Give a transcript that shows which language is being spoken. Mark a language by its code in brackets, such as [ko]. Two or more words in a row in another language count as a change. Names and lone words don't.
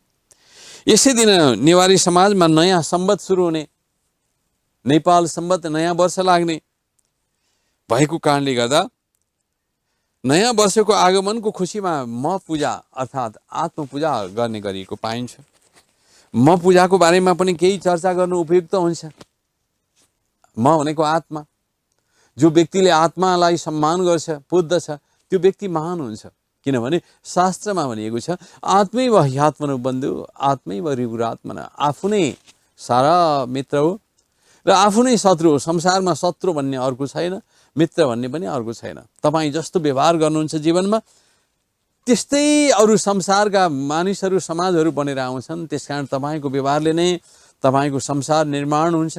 [ne] यसै दिन नेवारी समाजमा नयाँ सम्वत सुरु हुने, नेपाल सम्वत नयाँ वर्ष लाग्ने भएको कारणले गर्दा नयाँ वर्षको आगमनको खुसीमा म पूजा अर्थात् आत्मपूजा गर्ने गरिएको पाइन्छ। म पूजाको बारेमा पनि केही चर्चा गर्नु उपयुक्त हुन्छ। म भनेको आत्मा। जो व्यक्तिले आत्मालाई सम्मान गर्छ, पुज्दछ, त्यो व्यक्ति महान हुन्छ। किनभने शास्त्रमा भनिएको छ [sa] आत्मैव ह्यात्मनो बन्धु आत्मैव रिपुरात्मना। [ne] आफू नै सारा मित्र हो र आफू नै शत्रु हो। संसारमा शत्रु भन्ने अर्को छैन, मित्र भन्ने पनि अर्को छैन। तपाईँ जस्तो व्यवहार गर्नुहुन्छ जीवनमा त्यस्तै अरू संसारका मानिसहरू समाजहरू बनेर आउँछन्। त्यसकारण तपाईँको व्यवहारले नै तपाईँको संसार निर्माण हुन्छ।